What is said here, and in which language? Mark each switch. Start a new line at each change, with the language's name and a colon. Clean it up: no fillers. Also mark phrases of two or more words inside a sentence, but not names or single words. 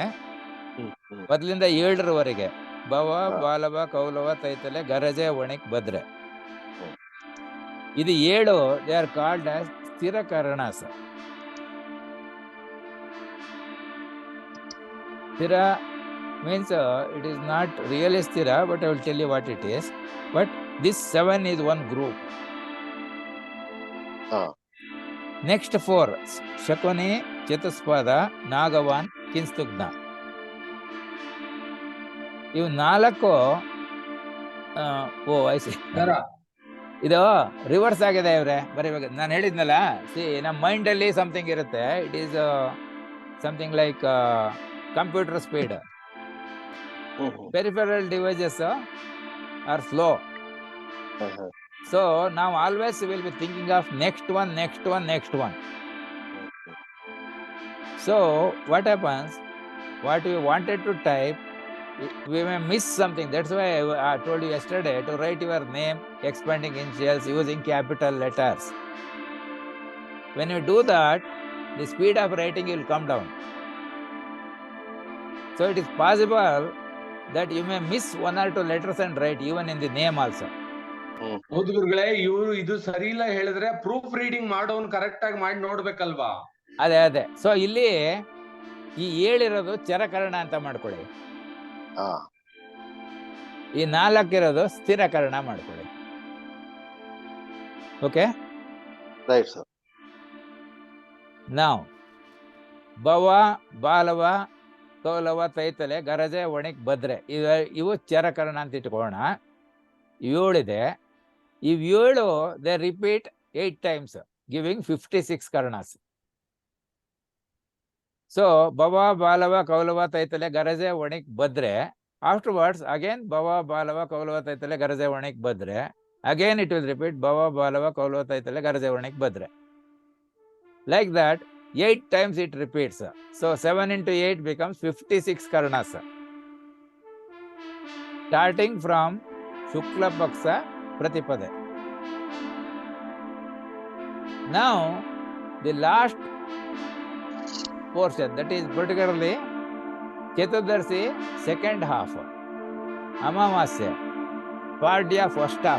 Kannada: ಮೊದಲಿಂದ 7ರವರೆಗೆ ಭವ, ಬಾಲವ, ಕೌಲವ, ತೈತಲೆ, ಗರಜೆ, ಒಣಿಕ್, ಭದ್ರೆ.
English: ಇದು 7 they are called as ಸ್ಥಿರ ಕರ್ಣಾಸ. ಸ್ಥಿರ means it is not really sthira, but I will tell you what it is. But this 7 is one group. Next 4 Shakuni, Chatuspada, Nagavan, Kinstugna.
Kannada: ಇವು 4 ಐಸಿ ಇದು ರಿವರ್ಸ್ ಆಗಿದೆ ಇವ್ರೆ ಬರೀಬೇಕು. ನಾನು ಹೇಳಿದ್ನಲ್ಲ, ನಮ್ಮ ಮೈಂಡ್ ಅಲ್ಲಿ ಸಮಥಿಂಗ್ ಇರುತ್ತೆ.
English: it is something like computer speed. Peripheral devices are slow. So now always we will be thinking of next one. So what happens, what we wanted to type, we may miss something. That's why I told you yesterday to write your name, expanding initials using capital letters. When you do that, the speed of writing will come down. So it is possible that you may miss 1 or 2 letters and write even in the name also.
Kannada: ಹೌದು ಗುರುಗಳೇ, ಇವರು ಇದು ಸರಿ ಇಲ್ಲ ಹೇಳಿದ್ರೆ
English: proof reading
Kannada: ಮಾಡೋನ್ ಕರೆಕ್ಟ್ ಆಗಿ ಮಾಡಿ ನೋಡ್ಬೇಕಲ್ವಾ? ಅದೇ ಸೊ ಇಲ್ಲಿ ಈ 7 ಇರೋದು ಚರಕರ್ಣ ಅಂತ ಮಾಡ್ಕೊಳ್ಳಿ. ಈ 4 ಇರೋದು ಸ್ಥಿರಕರ್ಣ ಮಾಡ್ಕೊಳ್ಳಿ. ಓಕೆ,
English: right sir.
Kannada: ನಾವು ಭವ, ಬಾಲವ, ಕೌಲವ, ತೈತಲೆ, ಗರಜೆ, ಒಣಿಕ್, ಭದ್ರೆ ಇವು ಚರಕರ್ಣ ಅಂತ ಇಟ್ಕೊಳ್ಳೋಣ. 7 ಇದೆ. ಇವು
English: 7 they repeat 8 times, giving 56 karnas.
Kannada: ಸೊ ಭವ, ಬಾಲವ, ಕೌಲವ, ತೈತಲೆ, ಗರಜೆ, ಒಣಿಕ್, ಭದ್ರೆ.
English: Afterwards again ಭವ, ಬಾಲವ, ಕೌಲವ, ತೈತಲೆ, ಗರಜೆ, ಒಣಿಕ್, ಭದ್ರೆ. Again it will repeat ಭವ, ಬಾಲವ, ಕೌಲವ, ತೈತಲೆ, ಗರಜೆ, ಒಣಿಕ್, ಭದ್ರೆ. Like that 8 times it repeats. So 7 into 8 becomes 56 karnas. Starting from Shukla Paksa Pratipade. Now the last portion, that is particularly Chaturdarshi second half, Amavasya, Padya first half.